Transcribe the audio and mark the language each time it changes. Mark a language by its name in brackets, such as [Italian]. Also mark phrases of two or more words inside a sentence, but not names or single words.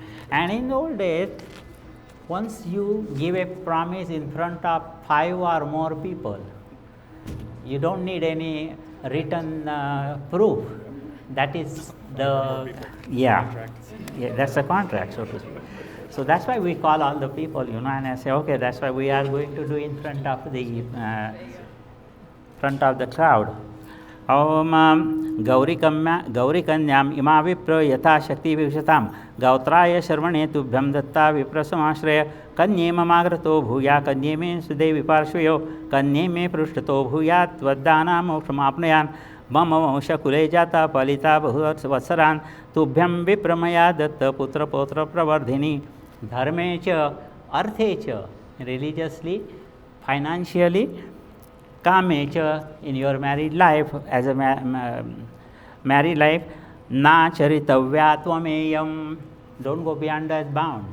[English] And in the old days, once you give a promise in front of 5 or more people, you don't need any written proof. That is the that's a contract, so to speak. So that's why we call all the people, and I say, okay, that's why we are going to do in front of the crowd. [Sanskrit] Om Gauri Kanyam Ima Vipra Yatha Shakti Vivshatam Gautraya Sharvane Tubhyam Datta Viprasamashraya Kanye Mamagrato Bhuya Kanye Me Sudevi Parshvayo Kanye Me Prushtato Bhuyat Vaddana Mokshamaapnayan Mama Mosha Kule Jata Palita Vasaran Tubhyam Vipramaya Datta Putra Potra Pravardhini Dharmecha Arthecha, [English] religiously, financially, [Sanskrit] Kamecha, [English] in your married life, as a married life, [Sanskrit] Na Charitavya Tvameyam, [English] don't go beyond those bounds.